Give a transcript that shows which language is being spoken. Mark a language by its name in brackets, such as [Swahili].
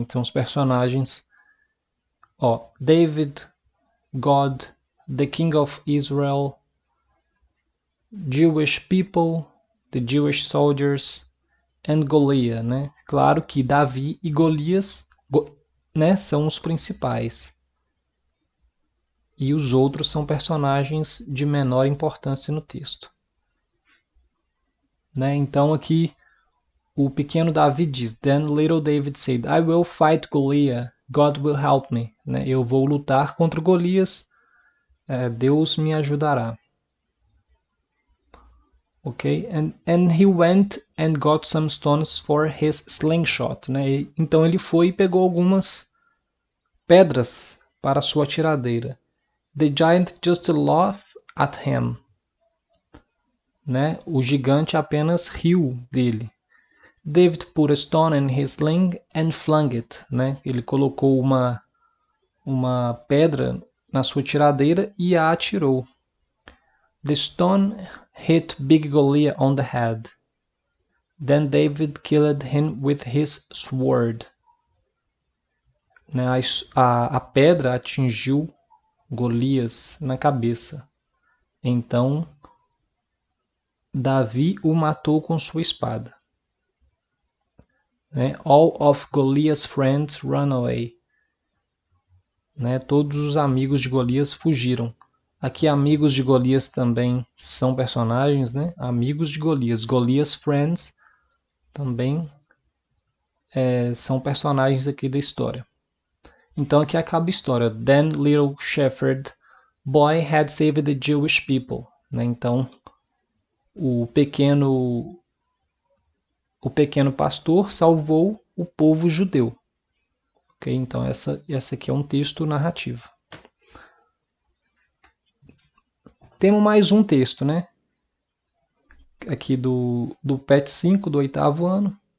[Portuguese] Então, os personagens, ó, [English] David, God, the King of Israel, Jewish people, the Jewish soldiers, and Goliath, né? [Portuguese] Claro que Davi e Golias, né, são os principais. E os outros são personagens de menor importância no texto. [English] Né? [Portuguese] Então aqui o pequeno Davi diz, [English] Then little David said, I will fight Goliath, God will help me. Né? [Portuguese] Eu vou lutar contra Golias, Deus me ajudará. Ok? [English] And he went and got some stones for his slingshot. Né? [Portuguese] Então ele foi e pegou algumas pedras para sua tiradeira. [English] The giant just laughed at him. Né? [Portuguese] O gigante apenas riu dele. [English] David put a stone in his sling and flung it. Né? [Portuguese] Ele colocou uma pedra na sua tiradeira e a atirou. [English] The stone hit Big Goliath on the head. Then David killed him with his sword. Né? [Portuguese] A pedra atingiu Golias na cabeça. Então Davi o matou com sua espada. Né? [English] All of Goliath's friends ran away. [Portuguese] Né? Todos os amigos de Golias fugiram. Aqui amigos de Golias também são personagens, né? Amigos de Golias. [English] Goliath's friends [Portuguese] também são personagens aqui da história. Então aqui acaba a história. [English] Then little shepherd boy had saved the Jewish people. Né? [Portuguese] Então o pequeno pastor salvou o povo judeu. Okay? Então essa aqui é um texto narrativo. Temos mais um texto, né? Aqui do PET 5 do 8º ano.